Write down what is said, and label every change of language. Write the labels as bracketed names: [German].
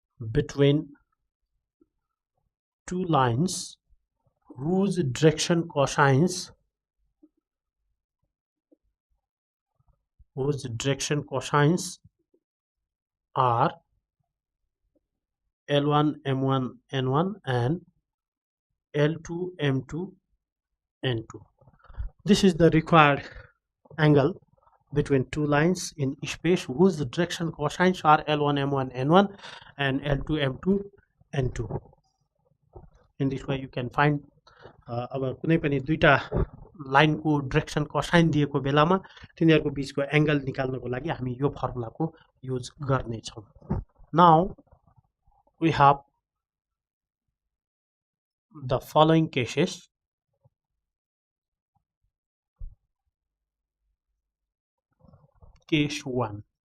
[English] between two lines whose direction cosines are L1 M1 N1 and L2 M2 N2. This is the required angle between two lines in space whose direction cosines are L1 M1 N1 and L2 M2 N2. In this way you can find [Nepali] अब कुनै पनि दुईटा लाइनको direction cosine दिएको बेलामा तिनीहरूको बीचको angle निकाल्नको लागि हामी यो फर्मुलाको युज गर्ने छौं। [English] Now we have the following cases. Case 1.